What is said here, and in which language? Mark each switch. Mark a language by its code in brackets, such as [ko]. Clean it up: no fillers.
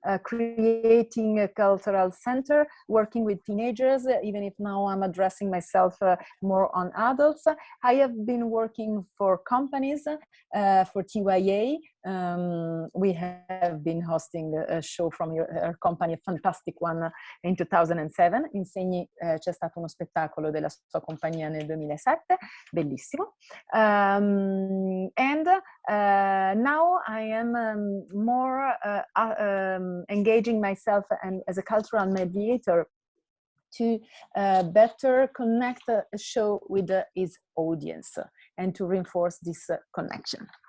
[en] creating a cultural center, working with teenagers, even if now I'm addressing myself more on adults. I have been working for companies, for TYA. We have been hosting a show from your company, a fantastic one, in 2007. [it] Insegni, c'è stato uno spettacolo della sua compagnia nel 2007, bellissimo. [en] And now I am more engaging myself and as a cultural mediator to better connect a show with his audience and to reinforce this connection.